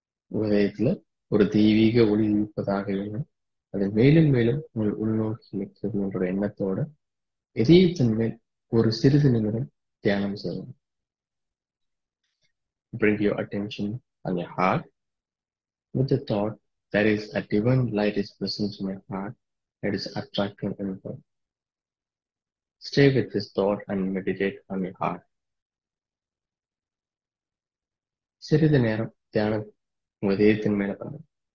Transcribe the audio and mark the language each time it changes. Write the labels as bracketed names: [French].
[Tamil] உதயத்துல ஒரு தெய்வீக ஒளி இருப்பதாக எண்ணம் அதை மேலும் மேலும் உங்கள் உள்நோக்கி இழுக்கிறது என்ற எண்ணத்தோட இதயத்தின் மேல் ஒரு சிறிது நிமிடம் தியானம் செய்யணும். [English] Bring your attention on your heart with the thought that is a divine light is present in your heart that is attracting inward. Stay with this thought and meditate on your heart. [Tamil] சிறிது நேரம் தியானம் உங்கள் இதயத்தின் மேல பண்ணுங்க.